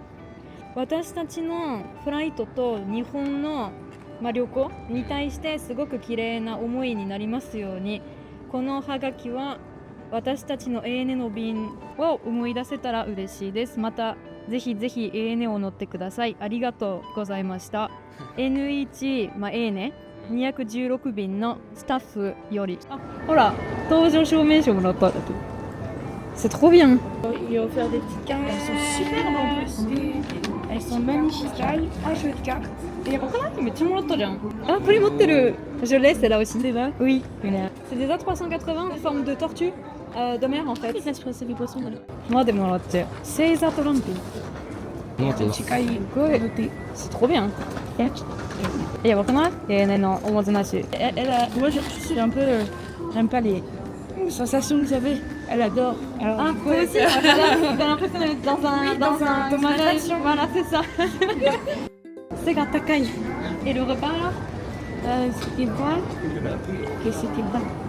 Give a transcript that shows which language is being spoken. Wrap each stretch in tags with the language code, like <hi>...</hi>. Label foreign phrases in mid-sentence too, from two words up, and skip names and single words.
<ja>私たちのフライトと日本の、旅行に対してすごく綺麗な思いになりますように、このハガキは私たちの ANA の便を思い出せたら嬉しいです。またぜひぜひ ANA を乗ってください。ありがとうございました。N1、ANA 216便のスタッフより、ほら搭乗証明書もらったんだけど。</ja> <fr>C'est trop bien. Il a offert des petites cartes, elles sont superbes en plus. Elles sont magnifiques. Un jeu de cartes. Et pourquoi là? Mais tu me l'as déjà. Ah, vous les montrez. Je l'ai, c'est là aussi. C'est là? Oui. C'est des A380 en forme de tortue de mer en fait. C'est des poissons. Moi, de mon latte. C'est Zatolante. C'est trop bien.</fr> <ja>やばくない？永年のおもてなし。</ja> <fr>Moi, je suis un peu. J'aime pas les sensations que j'avais. Elle adore. Alors, Ah, moi aussi, t'as l'impression d'être dans un manège. Voilà, c'est ça. C'est gatakai. Et le repas là? C'était bon. Et c'était bon.</fr>